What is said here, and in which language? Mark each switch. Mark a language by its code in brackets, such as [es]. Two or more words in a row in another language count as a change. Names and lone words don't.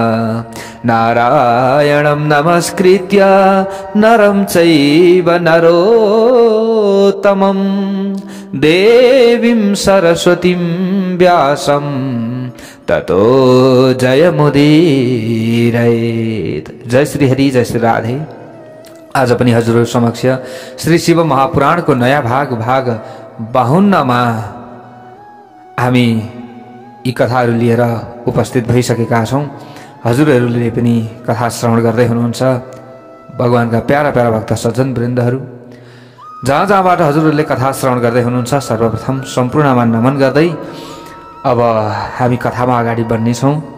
[sa] नारायणं नमस्कृत्य नरं चैव नरोत्तमं देवीं सरस्वतीं व्यासं ततो जयमुदीरयेत्। [ne] जय श्री हरि, जय श्री राधे। आज पनि हजुरहरु समक्ष श्री शिव महापुराणको नयाँ भाग 52 मा हामी यी कथाहरू लिएर उपस्थित भइसकेका छौं। हजुरहरूले पनि कथा श्रवण गर्दै हुनुहुन्छ। भगवानका प्यारा प्यारा भक्त सज्जन वृन्दहरू जहाँ जहाँबाट हजुरहरूले कथा श्रवण गर्दै हुनुहुन्छ, सर्वप्रथम सम्पूर्णमा नमन गर्दै अब हामी कथामा अगाडि बढ्ने छौं।